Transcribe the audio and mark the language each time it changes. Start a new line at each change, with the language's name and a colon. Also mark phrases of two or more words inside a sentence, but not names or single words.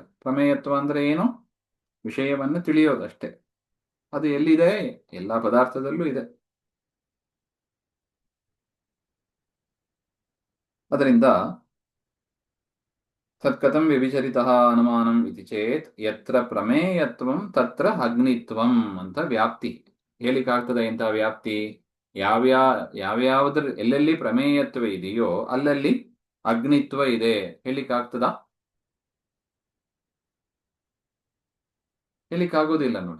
Kannada: ಪ್ರಮೇಯತ್ವ ಅಂದ್ರೆ ಏನು? ವಿಷಯವನ್ನು ತಿಳಿಯೋದಷ್ಟೇ. ಅದು ಎಲ್ಲಿದೆ? ಎಲ್ಲ ಪದಾರ್ಥದಲ್ಲೂ ಇದೆ. ಅದರಿಂದ
Sanskrit: ತತ್ಕಥಂ ವ್ಯಭಿಚರಿತಃ ಅನುಮಾನಂ ಇತಿ ಚೇತ್ ಯತ್ರ ಪ್ರಮೇಯತ್ವಂ ತತ್ರ ಅಗ್ನಿತ್ವಂ
Kannada: ಅಂತ ವ್ಯಾಪ್ತಿ ಹೇಳಿಕಾಗ್ತದೆ. ಇಂಥ ವ್ಯಾಪ್ತಿ ಯಾವ್ಯಾವುದ್ರ ಎಲ್ಲೆಲ್ಲಿ ಪ್ರಮೇಯತ್ವ ಇದೆಯೋ ಅಲ್ಲಲ್ಲಿ ಅಗ್ನಿತ್ವ ಇದೆ ಹೇಳಿಕಾಗ್ತದ? ಹೇಳಿಕ್ಕಾಗೋದಿಲ್ಲ ನೋಡಿ.